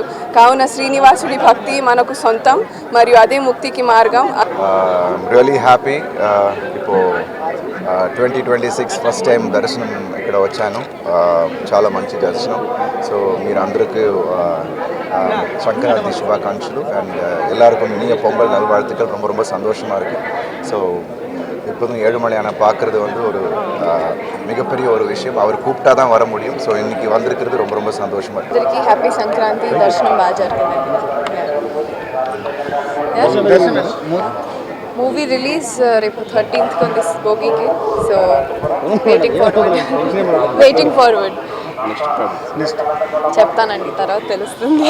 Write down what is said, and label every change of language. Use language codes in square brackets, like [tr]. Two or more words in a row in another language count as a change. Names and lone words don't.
[te] కావున శ్రీనివాసుడి భక్తి మనకు సొంతం మరియు అదే ముక్తికి మార్గం. [en] really happy. [te] ఇప్పుడు 2026 [en] first time [te] దర్శనం ఇక్కడ వచ్చాను. చాలా మంచి దర్శనం. సో మీరు అందరికీ సంక్రాంతి శుభాకాంక్షలు. [ta] అండ్ எல்லாருக்கும் இனிய பொங்கல் நல்வாழ்த்துக்கள். ரொம்ப ரொம்ப சந்தோஷமாக இருக்குது. ஸோ எப்போதும் ஏழுமலை ஆனால் பார்க்குறது ஒரு மிகப்பெரிய ஒரு விஷயம். அவர் கூப்பிட்டா தான் வர முடியும். ஸோ இன்றைக்கி வந்திருக்கிறது ரொம்ப ரொம்ப சந்தோஷமாக இருக்குது. [te] అందరికీ హ్యాపీ సంక్రాంతి. దర్శనం బాగా జరిగింది. [en] movie release [te] రేపు 13th ఉంది భోగికి. [en] so waiting forward [te] చెప్తానండి, తర్వాత తెలుస్తుంది.